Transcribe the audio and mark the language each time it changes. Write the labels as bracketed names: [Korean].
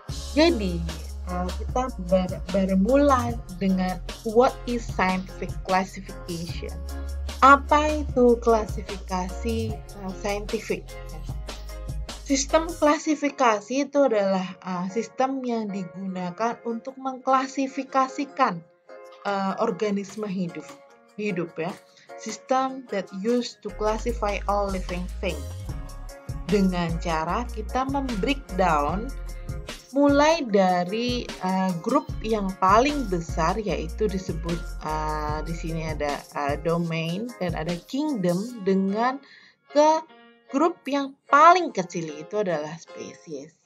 [Indonesian] Jadi kita bermula dengan [English] what is scientific classification. [Indonesian] Apa itu klasifikasi saintifik? Sistem klasifikasi itu adalah sistem yang digunakan untuk mengklasifikasikan organisme hidup ya. [English] System that used to classify all living things. [Indonesian] Dengan cara kita membreakdown mulai dari grup yang paling besar, yaitu disebut di sini ada domain dan ada kingdom, dengan ke grup yang paling kecil itu adalah spesies.